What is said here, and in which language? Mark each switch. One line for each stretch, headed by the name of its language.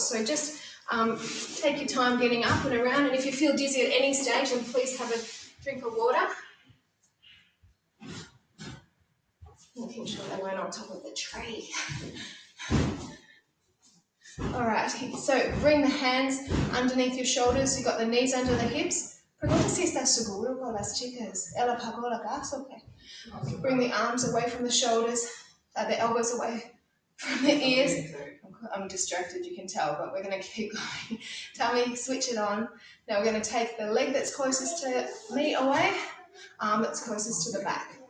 English: So just take your time getting up and around, and if you feel dizzy at any stage, then please have a drink of water. Making sure they weren't on top of the tray. All right, so bring the hands underneath your shoulders. You've got the knees under the hips.
Spanish: Pregunta si estás seguro con las chicas. Ella pagó la gas, okay.
English: Bring the arms away from the shoulders, the elbows away from the ears. I'm distracted, you can tell, but we're going to keep going. Tummy, switch it on. Now we're going to take the leg that's closest to me away, arm that's closest to the back.